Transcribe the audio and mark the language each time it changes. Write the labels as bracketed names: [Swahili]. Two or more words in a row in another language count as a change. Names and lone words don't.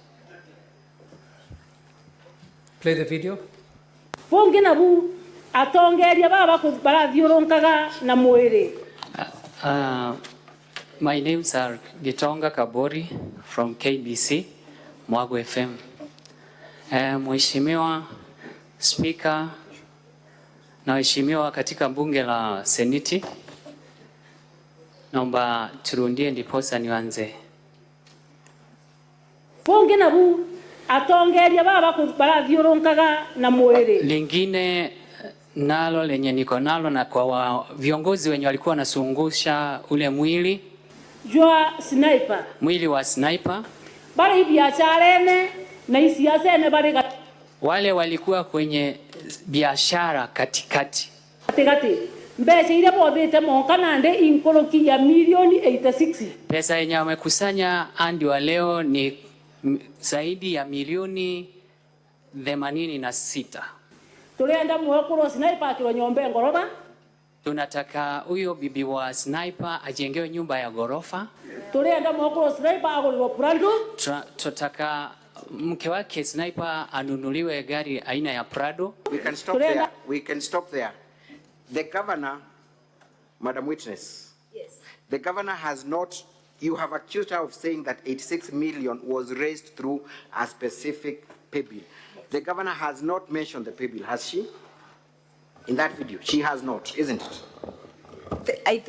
[English] Play the video. [Meru] Pongina bu atongeria baba ko barathiuronkaga na mwiri. [English] My names are Gitonga Kabori from KBC, Mwago FM. [Swahili] Mheshimiwa Speaker na waheshimiwa katika bunge la Seneti, naomba turundie ndiposa nianze. [Meru] Pongina bu atongeria baba ko barathiuronkaga na mwiri. [Swahili] Lingine nalo lenye niko nalo na kwa viongozi wenye walikuwa wanasungusha ule mwili [Meru] jwa sniper. [Swahili] Mwili wa sniper. [Meru] Bari biacharene na isiasene bari [Swahili] wale walikuwa kwenye biashara katikati. [Meru] Katikati. Mbece ile bothite monka nande inkoloki ya milioni 86. [Swahili] Pesa yenye wamekusanya hadi wa leo ni zaidi ya milioni 86. [Meru] Tulienda mwekuro sniper akilonyombe ngoroba. [Swahili] Tunataka huyo bibi wa sniper ajengewe nyumba ya gorofa. [Meru] Tulienda mwekuro sniper agulwa Prado. [Swahili] Tunataka mke wake sniper anunuliwe gari aina ya Prado. [English] We can stop there. We can stop there. The governor, Madam Witness. Yes. The governor has not, you have accused her of saying that 86 million was raised through a specific pay bill. The governor has not mentioned the pay bill, has she? In that video, she has not, isn't it?